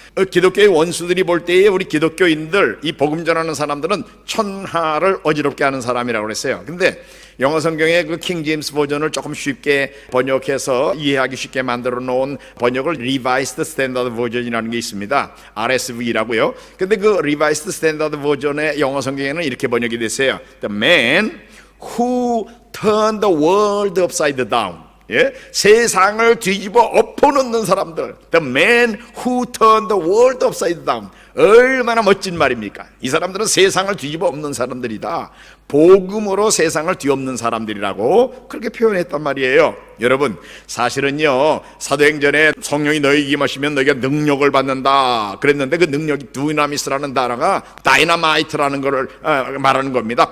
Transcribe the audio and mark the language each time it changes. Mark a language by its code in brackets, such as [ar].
[ko] 기독교의 원수들이 볼 때에 우리 기독교인들, 이 복음 전하는 사람들은 천하를 어지럽게 하는 사람이라고 그랬어요. 근데 영어 성경의 그 킹 제임스 버전을 조금 쉽게 번역해서 이해하기 쉽게 만들어 놓은 번역을 Revised Standard Version이라는 게 있습니다. RSV라고요. 근데 그 Revised Standard Version의 영어 성경에는 이렇게 번역이 됐어요. [en] The man who turned the world upside down. [ko] 예? 세상을 뒤집어 엎어놓는 사람들. [en] The man who turned the world upside down. [ko] 얼마나 멋진 말입니까? 이 사람들은 세상을 뒤집어 엎는 사람들이다. 복음으로 세상을 뒤엎는 사람들이라고 그렇게 표현했단 말이에요. 여러분, 사실은요, 사도행전에 성령이 너희에게 임하시면 너희가 능력을 받는다 그랬는데 그 능력이 두나미스라는 단어가 다이나마이트라는 것을 말하는 겁니다.